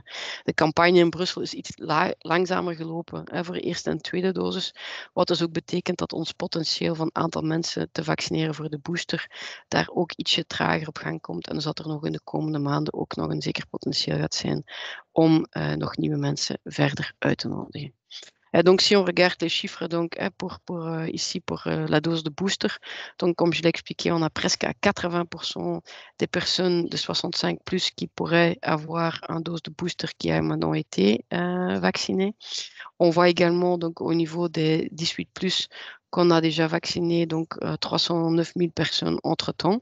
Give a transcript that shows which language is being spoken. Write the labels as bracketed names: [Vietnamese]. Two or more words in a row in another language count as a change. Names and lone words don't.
[Dutch] De campagne in Brussel is iets langzamer gelopen voor de eerste en tweede dosis. Wat dus ook betekent dat ons potentieel van aantal mensen te vaccineren voor de booster daar ook ietsje trager op gang komt. En dus dat er nog in de komende maanden ook nog een zeker potentieel gaat zijn om nog nieuwe mensen verder uit te nodigen. [French] Donc, si on regarde les chiffres donc, ici pour la dose de booster, donc comme je l'ai expliqué, on a presque à 80% des personnes de 65 plus qui pourraient avoir un dose de booster qui a maintenant été vaccinée. On voit également donc, au niveau des 18 plus qu'on a déjà vacciné donc 309 000 personnes entre-temps.